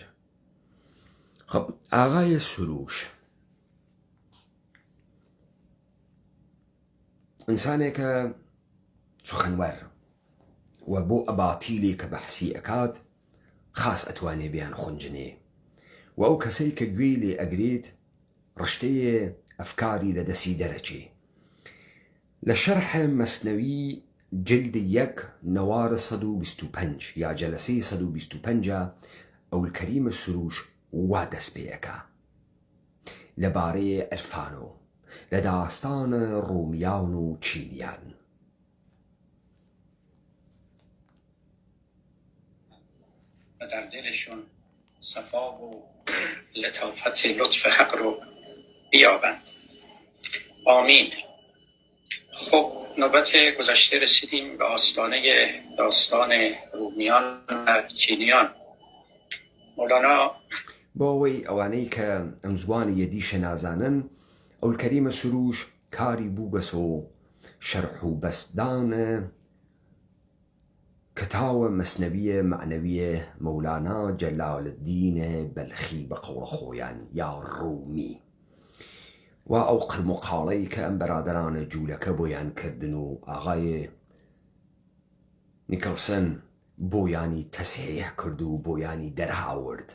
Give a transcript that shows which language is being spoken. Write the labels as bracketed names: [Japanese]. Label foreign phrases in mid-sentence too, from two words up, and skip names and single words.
[Central Kurdish] خب ئاغایە سروش ئینسانێکە سخەنوەر و بۆ ئەباتیلێ کە بەحسی ئەکات خاس ئەتوانێ بیان خونجنێ و ئەو کەسەی کە گوێی لێ ئەگرێت ڕشتەیە ئەفکاری لە دەسی دەرەچێ. لە شەرحە مەسنەوی جلدی 1 نوار 125 یا جلسەی 125 ئەولکەریمە سروش وا دەست پێەکە لەبارەی عرفان و لە داستانە ڕوومیان و چینیان. [Persian] و در دلشون صفا و لطافت لطف حق رو بیابند. آمین. خب نوبت گذشته رسیدیم به آستانه داستان رومیان و چینیان. مولانا [Central Kurdish] بۆەوەی ئەوانەی کە ئەم زوانی یەدیشە نازانن ئەولکەریمە سروش کاری بوو بەسۆ شەرح و بەستدانە کتاوە مەسنەویە معنەویە مەولانا جەلالالدینە بەلخی بە قەوڵە خۆیان یا ڕوومی و ئەو قرموقاڵەی کە ئەم بەرادەرانە جوولەکە بۆیان کردن و ئاغای نیکلسن بۆیانی تەسحیح کرد و بۆیانی دەرهاورد.